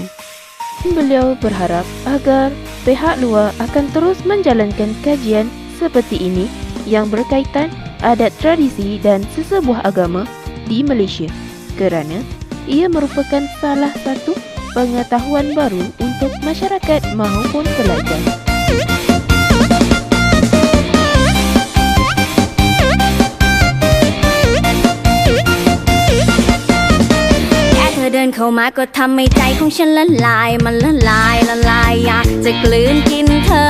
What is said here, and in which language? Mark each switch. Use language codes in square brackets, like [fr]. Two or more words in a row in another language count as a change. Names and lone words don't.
[ms] Beliau berharap agar pihak luar akan terus menjalankan kajian seperti ini yang berkaitan adat, tradisi dan sesebuah agama di Malaysia, kerana ia merupakan salah satu pengetahuan baru untuk masyarakat maupun pelajar. [th] เดินเข้ามาก็ทำให้ใจของฉันละลายมันละลายอยากจะกลืนกินเธอ